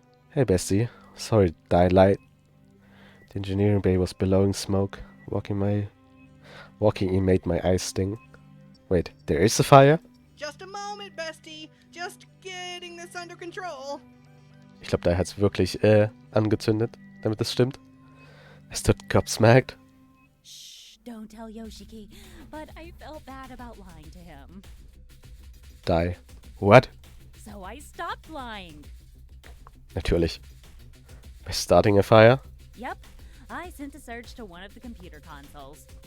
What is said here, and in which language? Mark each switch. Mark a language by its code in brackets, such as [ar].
[en] Hey bestie, sorry that I lied. The engineering bay was billowing smoke. Walking in made my eyes sting. Wait, there is a fire? Just a moment, bestie. Just getting this under control. [de] Ich glaube, da hat's wirklich angezündet, damit es stimmt. [en] I stood gobsmacked. Shh, don't tell Yoshiki, but I felt bad about lying to him. [de] Die. [en] What? So I stopped lying. [de] Natürlich. [en] By starting a fire? Yep, I sent a surge to one of the computer consoles.